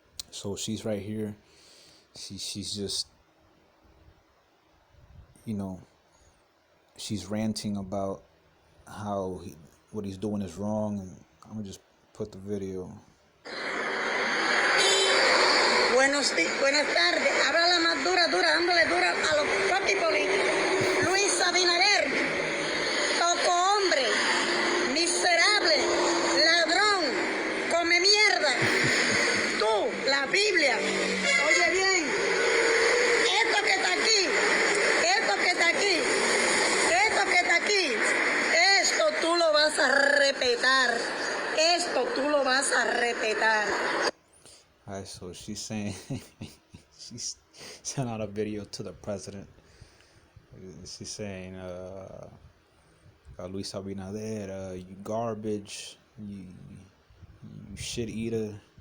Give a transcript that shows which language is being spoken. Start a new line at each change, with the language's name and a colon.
English: So she's right here. She's just, she's ranting about how what he's doing is wrong, and I'm gonna just put the video.
Spanish: Buenas tardes. Habla la más dura, dándole dura a los fucking políticos. Luis Abinader, toco hombre, miserable, ladrón, come mierda. Tú, la Biblia, oye bien, esto que está aquí, esto que está aquí, esto que está aquí, esto tú lo vas a respetar. Esto tú lo vas a respetar.
English: Alright, so she's saying, she's sent out a video to the president. She's saying, Luis Abinader, you garbage, you shit eater.